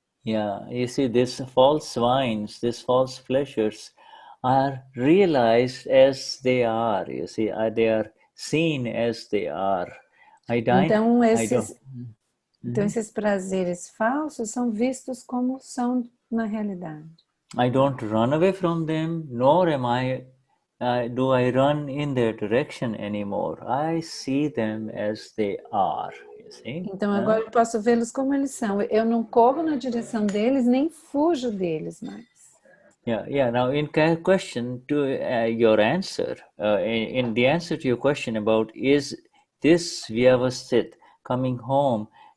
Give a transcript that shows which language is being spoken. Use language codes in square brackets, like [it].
[en] Yeah, you see, these false wines, these false pleasures are realized as they are. You see, they are seen as they are. [pt] Então esses prazeres falsos são vistos como são na realidade. [en] I don't run away from them, nor do I run in their direction anymore. I see them as they are. You see? [pt] Então agora eu posso vê-los como eles são. Eu não corro na direção deles, nem fujo deles mais. [en] Yeah. Now, in question to your answer, in the answer to your question about is this Vyavasthit coming home?